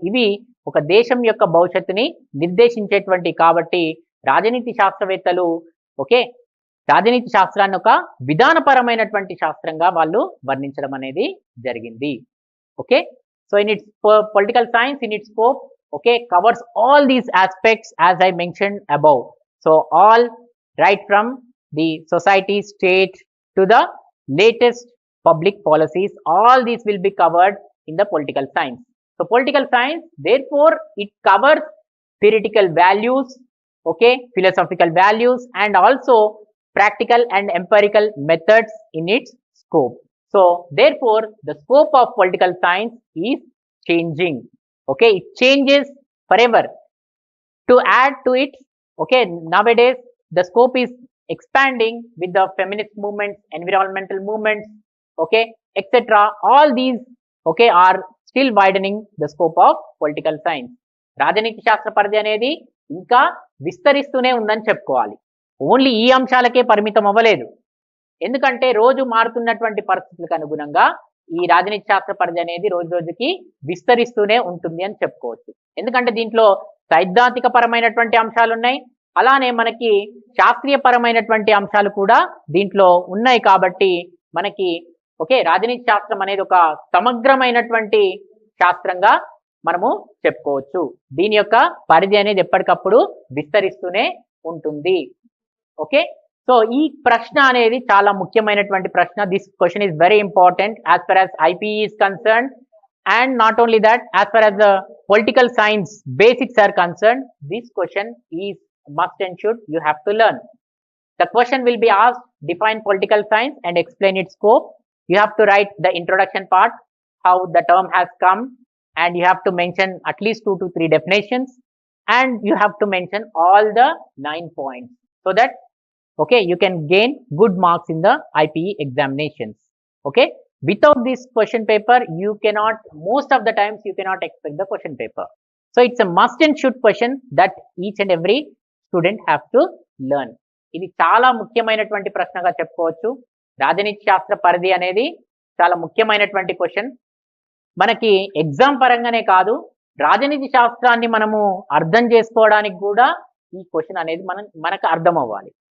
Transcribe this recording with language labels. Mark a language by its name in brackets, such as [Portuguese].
[Telugu] ఇవి ఒక దేశం యొక్క భవిష్యత్తుని నిర్దేశించేటువంటి కాబట్టి రాజనీతి శాస్త్రవేత్తలు ఓకే రాజనీతి శాస్త్రాన్ని ఒక విధానపరమైనటువంటి శాస్త్రంగా వాళ్ళు వర్ణించడం అనేది జరిగింది. [English] Okay, so in its political science in its scope okay covers all these aspects as I mentioned above. So all right from the society, state to the latest public policies, all these will be covered in the political science. So political science therefore it covers theoretical values, okay, philosophical values and also practical and empirical methods in its scope. So therefore the scope of political science is changing. Okay, it changes forever. To add to it, okay, nowadays the scope is expanding with the feminist movements, environmental movements, okay, etc. All these okay are still widening the scope of political science. [Telugu] రాజనీతి శాస్త్ర పరిధి అనేది ఇంకా విస్తరిస్తూనే ఉందని చెప్పుకోవాలి. Only ఈ అంశాలకే పరిమితం అవ్వలేదు. ఎందుకంటే రోజు మారుతున్నటువంటి పరిస్థితులకు అనుగుణంగా ఈ రాజనీతి శాస్త్ర పరిధి అనేది రోజు రోజుకి విస్తరిస్తూనే ఉంటుంది అని చెప్పుకోవచ్చు. ఎందుకంటే దీంట్లో సైద్ధాంతిక పరమైనటువంటి అంశాలు ఉన్నాయి, అలానే మనకి శాస్త్రీయ పరమైనటువంటి అంశాలు కూడా దీంట్లో ఉన్నాయి. కాబట్టి మనకి ఓకే రాజనీతి శాస్త్రం అనేది ఒక సమగ్రమైనటువంటి శాస్త్రంగా మనము చెప్పుకోవచ్చు. దీని యొక్క పరిధి అనేది ఎప్పటికప్పుడు విస్తరిస్తూనే ఉంటుంది. ఓకే, సో ఈ ప్రశ్న అనేది చాలా ముఖ్యమైనటువంటి ప్రశ్న. [English] This question is very important as far as IPE is concerned, and not only that, as far as the political science basics are concerned, this question is must and should you have to learn. The question will be asked, define political science and explain its scope. You have to write the introduction part, how the term has come, and you have to mention at least 2 to 3 definitions, and you have to mention all the 9 points so that okay you can gain good marks in the IPE examinations. Okay, without this question paper you cannot, most of the times you cannot expect the question paper. So it's a must and should question that each and every student have to learn. [Telugu] ఇది చాలా ముఖ్యమైనటువంటి ప్రశ్నగా చెప్పుకోవచ్చు. రాజనీతి శాస్త్ర పరిధి అనేది చాలా ముఖ్యమైనటువంటి క్వశ్చన్. మనకి ఎగ్జామ్ పరంగానే కాదు, రాజనీతి శాస్త్రాన్ని మనము అర్థం చేసుకోవడానికి కూడా ఈ క్వశ్చన్ అనేది మనకు అర్థం అవ్వాలి.